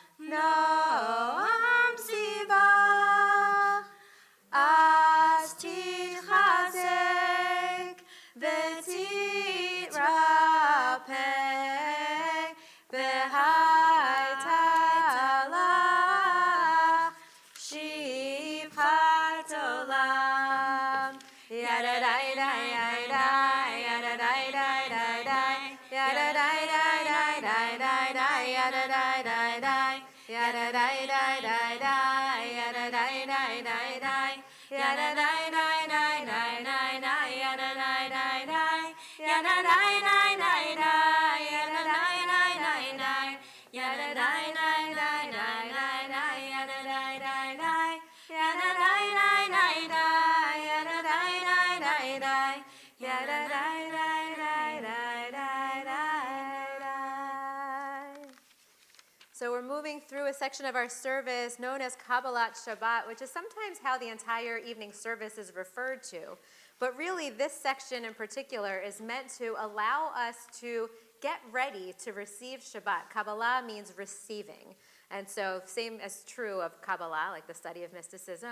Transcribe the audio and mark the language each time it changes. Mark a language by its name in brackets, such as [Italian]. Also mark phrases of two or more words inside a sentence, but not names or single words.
[Hebrew] נועם סביבה, אז תתחזק ותתרפא, והייתה לך שפחת עולם. ידה די די די די, ידה די די די די, ידה די די די די די די, ידה די די די, ידה די די די די, ידה די די די די, yada dai dai dai dai dai dai, yada dai dai dai, yada dai dai dai dai, yada dai dai dai dai, yada dai dai dai dai dai dai, yada dai dai dai, yada dai dai dai dai, yada dai dai dai dai, yada dai dai dai dai dai dai. [English] So we're moving through a section of our service known as Kabbalat Shabbat, which is sometimes how the entire evening service is referred to. But really, this section in particular is meant to allow us to get ready to receive Shabbat. Kabbalah means receiving. And so same as true of Kabbalah, like the study of mysticism.